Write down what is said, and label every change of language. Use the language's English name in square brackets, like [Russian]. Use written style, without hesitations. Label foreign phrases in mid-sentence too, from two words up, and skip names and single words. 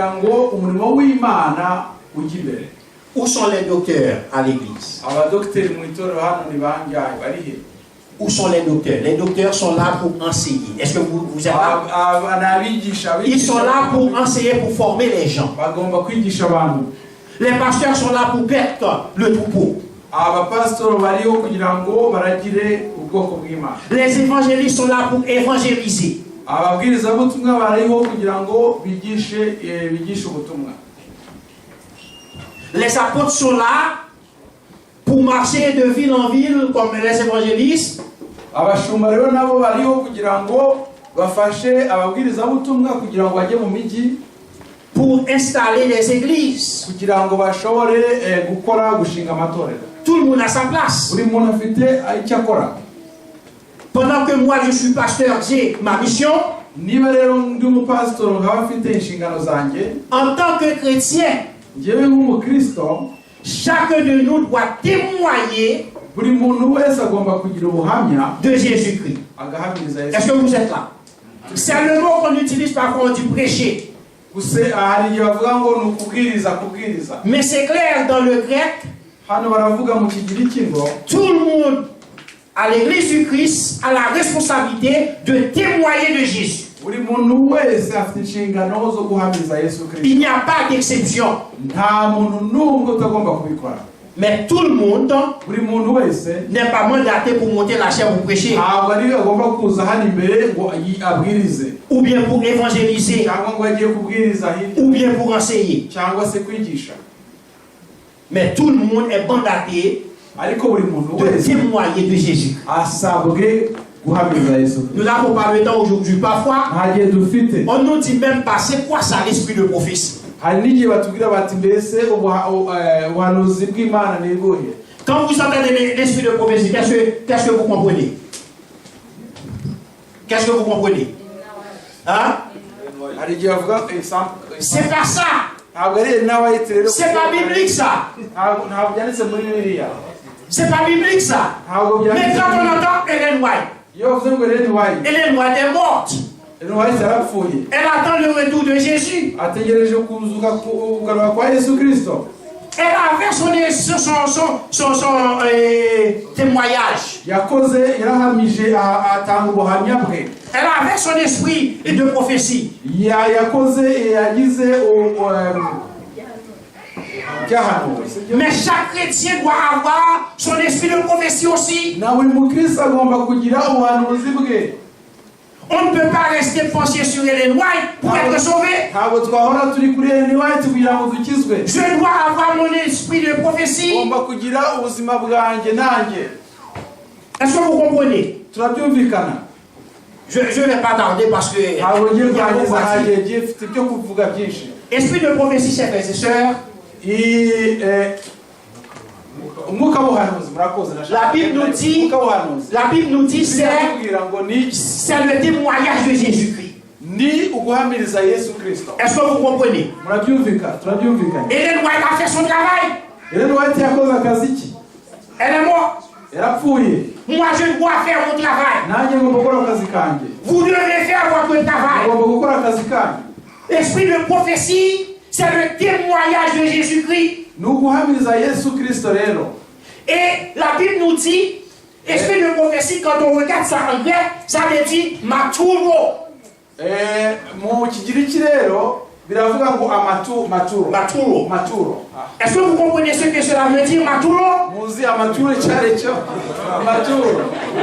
[French] Où sont les docteurs à l'église? Où sont les docteurs? Les docteurs sont là pour enseigner. Est-ce que vous êtes là? Ils sont là pour enseigner, pour former les gens. Les pasteurs sont là pour perdre le troupeau. [Kinyarwanda] abapasitoro bariho kugira ngo baragire ubwoko bw'Imana. [French] Les évangélistes sont là pour évangéliser. [Kinyarwanda] Ababwirizabutumwa bariho kugira ngo bigishe ubutumwa. [French] Les apôtres sont là pour marcher de ville en ville comme les évangélistes. [Kinyarwanda] Abashumba rero nabo bariho kugira ngo bafashe ababwirizabutumwa kugira ngo bajye mu miji, [French] pour installer les églises. [Kinyarwanda] kugira ngo bashobore gushinga amatorero. [French] Tout le monde a sa place. [Kinyarwanda] Buri muntu afite icyo akora. [French] Pendant que moi je suis pasteur, j'ai ma mission. [Kinyarwanda] Niba rero ndi umupasitoro nkaba mfite inshingano zanjye, [French] En tant que chrétien, [Kinyarwanda] njyewe nk'umukristo, [French] chacun de nous doit témoigner [Kinyarwanda] buri muntu wese agomba kugira ubuhamya [French] de Jésus-Christ. [Kinyarwanda] agahamiriza Yesu. [French] Est-ce que vous êtes là? C'est le mot qu'on utilise parfois, on dit prêcher. [Kinyarwanda] Hari igihe bavuga ngo ni ukubwiriza. [French] Mais c'est clair dans le grec, [Kinyarwanda] Hano baravuga mu kigiriki ngo [French] tout le monde à l'église du Christ a la responsabilité de témoigner de Jésus. [Kinyarwanda] buri muntu wese afite inshingano zo guhamiriza Yesu Kristo. [French] Il n'y a pas d'exception. [Kinyarwanda] Nta muntu n'umwe utagomba kubikora. [French] Mais tout le monde [Kinyarwanda] Buri muntu wese [French] n'est pas mandaté pour monter la chair pour prêcher. [Kinyarwanda] ntabwo ari agomba kuza hano imbere ngo abwirize, [French] Ou bien pour évangéliser, [Kinyarwanda] cyangwa ngo agiye kubwiriza hirya, [French] ou bien pour enseigner. [Kinyarwanda] cyangwa se kwigisha. [French] Mais tout le monde est mandaté [Kinyarwanda] Ariko buri muntu [French] de [Kinyarwanda] wese [French] témoigner de Jésus. [Kinyarwanda] asabwe guhamiriza Yesu Kristo. [French] Nous n'avons pas le temps aujourd'hui. Parfois, [Kinyarwanda] Nta gihe dufite. [French] on ne nous dit même pas c'est quoi ça l'esprit de prophétie. [Kinyarwanda] Hari n'igihe batubwira bati mbese ubuhanuzi bw'Imana ni ubuhe? [French] Quand vous entendez l'esprit de prophétie, qu'est-ce que vous comprenez? Qu'est-ce que vous comprenez? Hein? [Kinyarwanda] Hari igihe bavuga [French] C'est pas ça. [Kinyarwanda] ntabwo ari nawe rero. [French] C'est pas biblique ça. [Kinyarwanda] Ntabwo byanditse muri Bibiliya. [French] C'est pas biblique ça. [Kinyarwanda] Ntabwo [French] Mais [Kinyarwanda] byanditse. [French] quand on entend Ellen White, [Kinyarwanda] Iyo bavuze ngo Ellen White, [French] Ellen White est morte. [Kinyarwanda] Ellen White yarapfuye. [French] Elle attend le retour de Jésus. [Kinyarwanda] Ategereje kugaruka kwa Yesu Kristo. [French] Elle avait son témoignage. [Kinyarwanda] Yarahamije atanga ubuhamya bwe. [French] Elle avait son esprit de prophétie. [Kinyarwanda] Yagize [French] Mais chaque chrétien doit avoir son esprit de prophétie aussi. [Kinyarwanda] na buri mukristo agomba kugira ubuhanuzi bwe. [French] On ne peut pas rester penché sur Ellen White pour être sauvé. [Kinyarwanda] Ntabwo twahora turi kuri Ellen White kugira ngo dukizwe. [French] Je dois avoir mon esprit de prophétie. [Kinyarwanda] Ngomba kugira ubuzima bwanjye nanjye. [French] Est-ce que vous comprenez? [Kinyarwanda] Turabyumvikana. [French] Je ne vais pas tarder parce que [Kinyarwanda] Ntabwo ngiye [French] il y a beaucoup [Kinyarwanda] kurangiza [French] à dire. [Kinyarwanda] ntagiye gifite ibyo kuvuga byinshi. [French] Esprit de prophétie, chers frères et sœurs. [Kinyarwanda] Umwuka w'ubuhanuzi murakoze. [French] La Bible nous dit, [Kinyarwanda] umwuka w'ubuhanuzi. [French] la Bible nous dit, c'est [Kinyarwanda] Kugira ngo ni [French] le témoignage de Jésus-Christ. [Kinyarwanda] ni uguhamiriza Yesu Kristo. [French] Est-ce que vous comprenez? [Kinyarwanda] Turabyumvikana. [French] Ellen White a fait son travail. [Kinyarwanda] Ellen White yakoze akazi ki? [French] Elle est morte. [Kinyarwanda] Yarapfuye. [French] Moi, je dois faire mon travail. [Kinyarwanda] Nanjye ngomba gukora akazi kanjye. [French] Vous devez faire votre travail. [Kinyarwanda] Ngomba gukora akazi kanjye. [French] Esprit de prophétie, c'est le témoignage de Jésus-Christ. [Kinyarwanda] Ni uguhamiriza Yesu Kristo rero. [French] Et la Bible nous dit, esprit de prophétie, quand on regarde ça en grec, ça veut dire maturo. [Kinyarwanda] Mu kigiriki rero biravuga ngo maturo. [French] Est-ce que vous comprenez ce que cela veut dire, maturo? [Kinyarwanda] Muzi amaturo icyo ari cyo? Maturo.